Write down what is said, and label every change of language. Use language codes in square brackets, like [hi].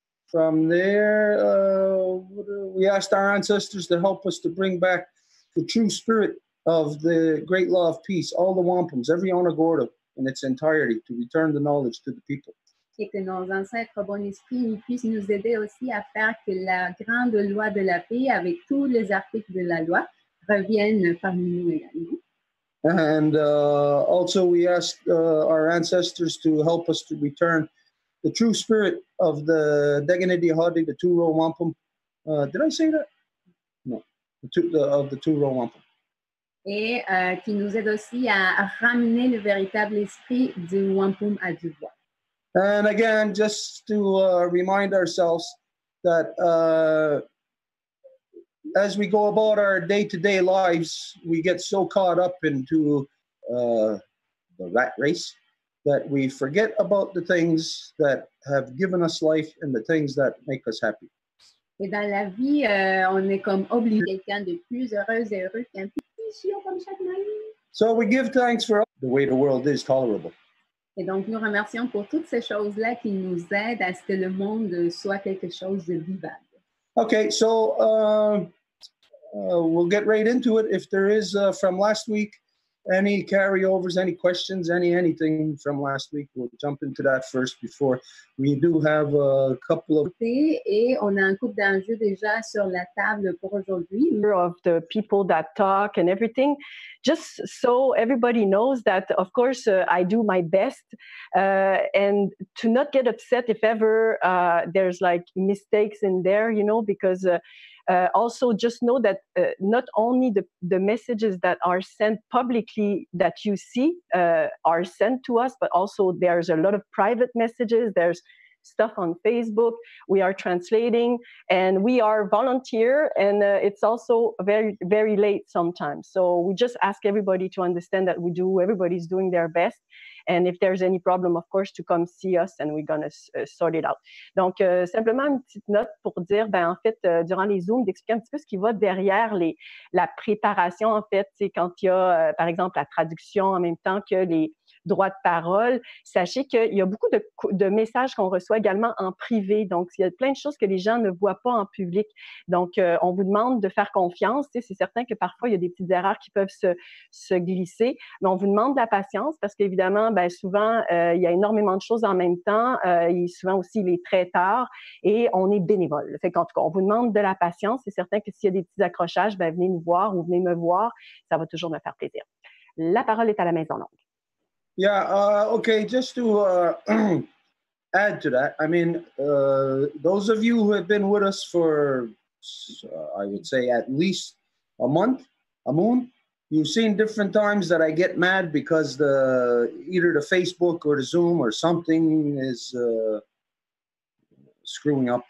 [en] From there, we asked our ancestors to help us to bring back the true spirit of the great law of peace, all the wampums, every onagorda in its entirety, to return the knowledge to the people. [fr] Et que nos ancêtres bon esprit puissent nous aider aussi à faire que la grande loi de la paix, avec tous les articles de la loi, revienne parmi nous également. [en] And also we asked our ancestors to help us to return the true spirit of the Deganidi Hadi, the two-row wampum. Did I say that? No. Of the two-row wampum. [fr] Et qui nous aide aussi à ramener le véritable esprit du wampum à du bois. [en] And again, just to remind ourselves that as we go about our day-to-day lives, we get so caught up into the rat race that we forget about the things that have given us life and the things that make us happy. [fr] Et dans la vie, on est comme obligé quelqu'un de plus heureux et heureux qu'un petit chiot comme chaque matin. [en] So we give thanks for the way the world is tolerable. [fr] Et donc, nous remercions pour toutes ces choses-là qui nous aident à ce que le monde soit quelque chose de vivable. [en] Okay, so we'll get right into it. If there is from last week any carryovers, any questions, anything from last week, we'll jump into that first before we do have a couple of... [fr] Et on a un couple d'enjeux déjà sur la table pour aujourd'hui. [en] Of the people that talk and everything, just so everybody knows that, of course, I do my best and to not get upset if ever there's like mistakes in there, you know, because also just know that not only the messages that are sent publicly that you see are sent to us, but also there's a lot of private messages. There's stuff on Facebook. We are translating and we are volunteer, and it's also very, very late sometimes. So we just ask everybody to understand that everybody's doing their best. And if there's any problem, of course, to come see us and we're going to sort it out. [fr] Donc, simplement une petite note pour dire, en fait, durant les Zooms, d'expliquer un petit peu ce qui va derrière la préparation, en fait, c'est quand il y a, par exemple, la traduction en même temps que les droits de parole. Sachez qu'il y a beaucoup de messages qu'on reçoit également en privé. Donc, il y a plein de choses que les gens ne voient pas en public. Donc, on vous demande de faire confiance. C'est certain que parfois, il y a des petites erreurs qui peuvent se glisser, mais on vous demande de la patience parce qu'évidemment, souvent, il y a énormément de choses en même temps. Souvent aussi, il est très tard et on est bénévole. Fait qu'en tout cas, on vous demande de la patience. C'est certain que s'il y a des petits accrochages, venez nous voir ou venez me voir. Ça va toujours me faire plaisir. La parole est à la Maison longue. [en] Yeah, okay, just to add to that, I mean, those of you who have been with us for, I would say, at least a month, a moon, you've seen different times that I get mad because either the Facebook or the Zoom or something is screwing up.